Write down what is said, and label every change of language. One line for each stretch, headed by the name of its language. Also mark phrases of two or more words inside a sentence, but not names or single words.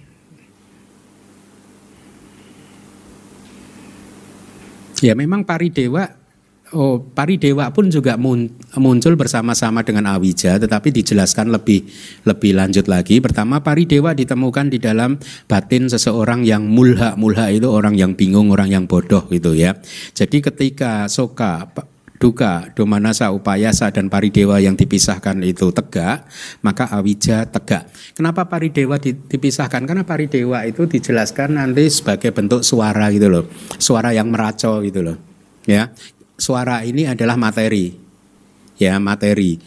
Indonesian: Ya memang paridewa pun juga muncul bersama-sama dengan awija, tetapi dijelaskan lebih lanjut lagi. Pertama, paridewa ditemukan di dalam batin seseorang yang mulha. Mulha itu orang yang bingung, orang yang bodoh gitu ya. Jadi ketika
Pali: soka, duka, domanasa, upayasa
Indonesian: dan paridewa yang dipisahkan itu tegak, maka awija tegak. Kenapa paridewa dipisahkan? Karena paridewa itu dijelaskan nanti sebagai bentuk suara gitu loh. Suara yang meracau gitu loh. Ya. Suara ini adalah materi, ya materi.